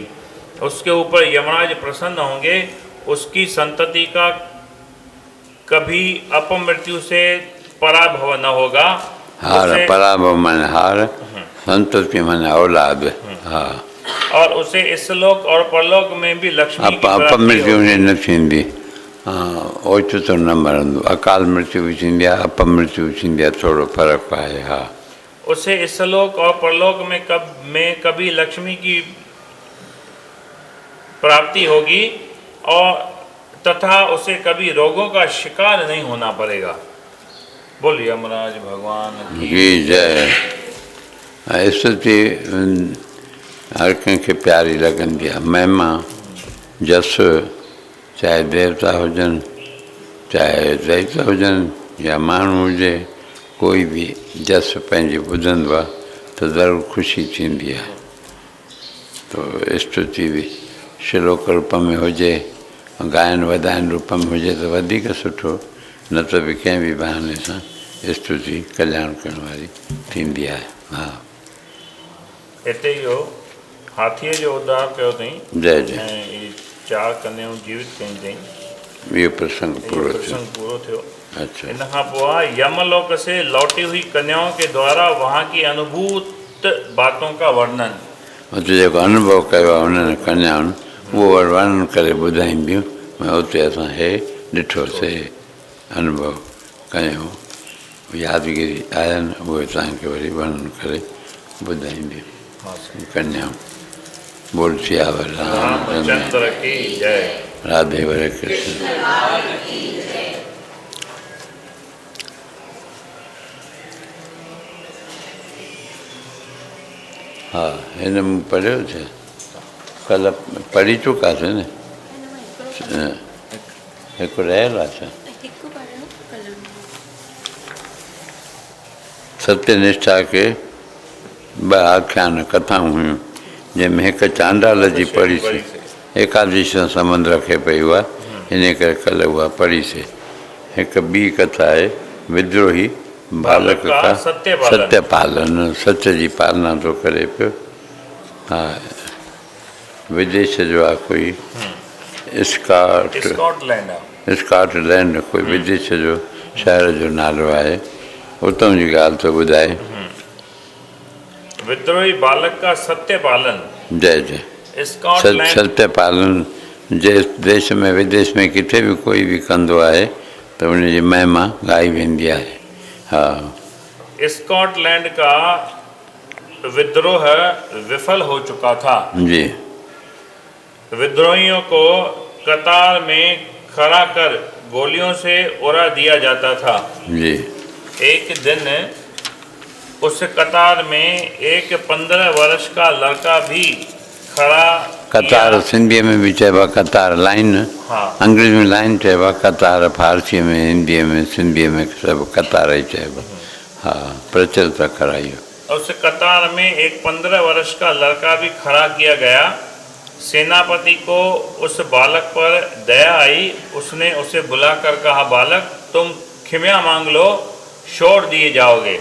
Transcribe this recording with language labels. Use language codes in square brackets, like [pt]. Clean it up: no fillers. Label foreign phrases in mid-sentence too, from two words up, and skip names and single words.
[hi] उसके ऊपर यमराज प्रसन्न होंगे। उसकी संतति का कभी अपमृत्यु से पराभव न होगा। [sd] पराभव मन हार, संतति मन औलाद। हाँ, [hi] और उसे इस लोक और परलोक में भी लक्ष्मी की [sd] अपमृत्यु न थींदी। ओचितो न मरंदो। अकाल मृत्यु भी थींदी आहे, अपमृत्यु भी थींदी आहे, थोड़ो फर्क आहे। हाँ, [hi] उसे इस लोक और परलोक में कभी लक्ष्मी की प्राप्ति होगी और तथा उसे कभी रोगों का शिकार नहीं होना पड़ेगा। बोलिए यमराज भगवान की जय। [sd] स्तुति हर कंहिंखे प्यारी लॻंदी आहे। महिमा जस चाहे देवता हुजनि, चाहे दैत्य हुजनि या माण्हू हुजे, कोई बि जस पंहिंजी ॿुधंदो आहे त ज़रूरु ख़ुशी थींदी आहे। तो स्तुति बि श्लोक रूप में हुजे, गायन वधायन रूप में हुजे त वधीक सुठो, न त बि कंहिं बि बहाने सां स्तुति कल्याण करण वारी थींदी आहे। हा, हिते इहो हाथीअ जो उद्धार कयो अथई। जय जय। ऐं इहे 4 कन्याऊं जीवित कयूं अथई। इहो प्रसंग पूरो थियो। प्रसंग पूरो थियो। अच्छा। इन खां पोइ [hi] यमलोक से लौटी हुई कन्याओं के द्वारा वहाँ की अनुभूत बातों का वर्णन। [sd] हुते जेको अनुभव कयो आहे उन्हनि कन्याउनि, उहो वर्णन करे ॿुधाईंदियूं। ऐं उते असां हे ॾिठोसीं, अनुभव कयूं, यादगिरी आहिनि, उहे तव्हांखे वरी वर्णन करे ॿुधाईंदियूं कन्याऊं। [hi] बोल सियावर रामचंद्र की जय। [sd] राधे वरे कृष्ण। हा, हिन में पढ़ियो छा? कल्ह पढ़ी चुकासीं न। हिकु रहियल आहे छा? सत्यनिष्ठा के 2 आख्यान कथाऊं हुयूं, जंहिंमें हिकु चांडाल जी पढ़ीसीं। एकादशी सां संबंध रखे पई उहा, इन करे कल्ह उहा पढ़ीसीं। हिकु ॿी कथा आहे, [hi] विद्रोही बालक का सत्य पालन, [sd] सत्य जी पालना थो करे पियो। हा, विदेश जो आहे कोई, स्कॉटलैंड कोई विदेश जो शहर जो नालो आहे, उतां जी ॻाल्हि थो ॿुधाए। [hi] विद्रोही बालक का सत्य पालन। [sd] जय जय। सत्य पालन जे देश में विदेश में किथे भी कोई भी कंदो आहे त उनजी महिमा गाई वेंदी आहे। हाँ, [hi] स्कॉटलैंड का विद्रोह विफल हो चुका था। जी। विद्रोहियों को कतार में खड़ा कर गोलियों से उड़ा दिया जाता था। जी। एक दिन उस कतार में एक 15 वर्ष का लड़का भी खड़ा। [sd] कतार सिंधी में भी चइबो आहे कतार, लाइन। हाँ। अंग्रेजी में लाइन चइबो आहे, कतार फारसी में, हिंदी में, सिंधी में सभु कतार ही चइबो। हाँ, प्रचलित कराइयो। [hi] उस कतार में एक 15 वर्ष का लड़का भी खड़ा किया गया। सेनापति को उस बालक पर दया आई। उसने उसे बुलाकर कहा, बालक तुम क्षमा मांग लो, छोड़ दिए जाओगे।